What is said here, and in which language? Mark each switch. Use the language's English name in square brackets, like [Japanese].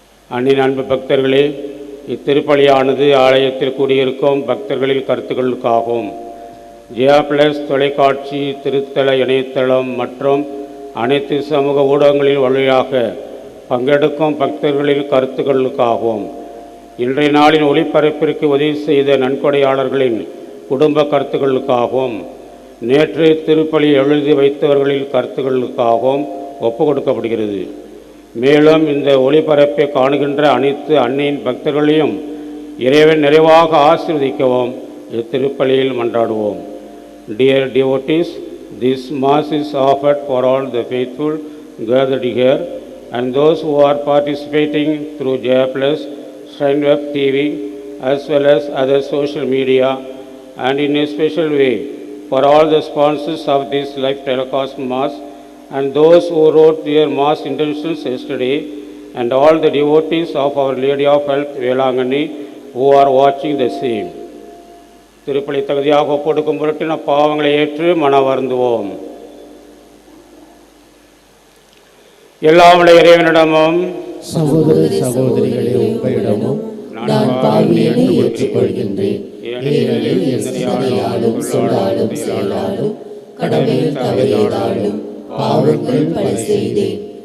[Tamil] அன்னின் அன்பு பக்தர்களே, இத்திருப்பலியானது ஆலயத்தில் கூடியிருக்கும் பக்தர்களின் கருத்துக்களுக்காகவும் ஜியா பிளஸ் தொலைக்காட்சி, திருத்தல இணையதளம் மற்றும் அனைத்து சமூக ஊடகங்களின் வழியாக பங்கெடுக்கும் பக்தர்களின் கருத்துக்களுக்காகவும் இன்றைய நாளின் ஒளிபரப்பிற்கு உதவி செய்த நன்கொடையாளர்களின் குடும்ப கருத்துக்களுக்காகவும் நேற்று திருப்பலி எழுதி வைத்தவர்களின் கருத்துக்களுக்காகவும் ஒப்பு கொடுக்கப்படுகிறது. மேலும் இந்த ஒளிபரப்பை காணுகின்ற அனைத்து அன்னையின் பக்தர்களையும் இறைவன் நிறைவாக ஆசீர்வதிக்கவும் இத்திருப்பலியில் மன்றாடுவோம். [English] Dear devotees, this Mass is offered for all the faithful gathered here and those who are participating through Jaya Plus, Shrine Web TV as well as other social media, and in a special way for all the sponsors of this live telecast Mass and those who wrote their Mass intentions yesterday, and all the devotees of Our Lady of Health Velangani who are watching the same. [Tamil] திருப்பலி தகுதியாக ஒப்பொடுக்கும் பொருட்டு நம் பாவங்களை ஏற்று மன வருந்துவோம். எல்லாமுடைய இறைவனிடமும் சகோதர சகோதரிகளே உங்களிடமும் நான் பாவியனை ஏற்றுக்கொள்கின்றேன். ஏனெனில் என் சிந்தனையாலும் சொல்லாலும் செயலாலும் கடமையில் தவறியதாலும் பாவங்கள் பல செய்தேன்.